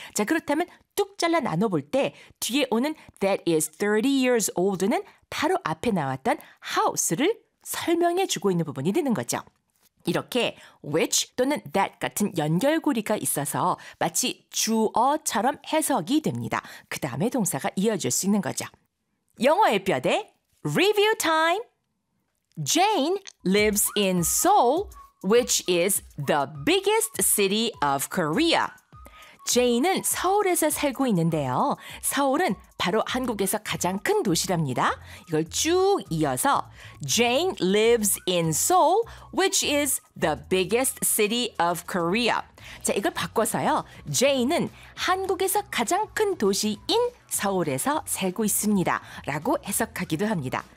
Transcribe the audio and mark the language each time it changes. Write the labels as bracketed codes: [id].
[ko] 자, 그렇다면 뚝 잘라 나눠볼 때 뒤에 오는 [en] that is 30 years old [ko] 는 바로 앞에 나왔던 house를 설명해 주고 있는 부분이 되는 거죠. 이렇게 which 또는 that 같은 연결고리가 있어서 마치 주어처럼 해석이 됩니다. 그 다음에 동사가 이어질 수 있는 거죠. 영어의 뼈대 [en] Review time! Jane lives in Seoul, which is the biggest city of Korea. [ko] Jane은 서울에서 살고 있는데요. 서울은 바로 한국에서 가장 큰 도시랍니다. 이걸 쭉 이어서 [en] Jane lives in Seoul, which is the biggest city of Korea. [ko] 자, 이걸 바꿔서요. Jane은 한국에서 가장 큰 도시인 서울에서 살고 있습니다. 라고 해석하기도 합니다.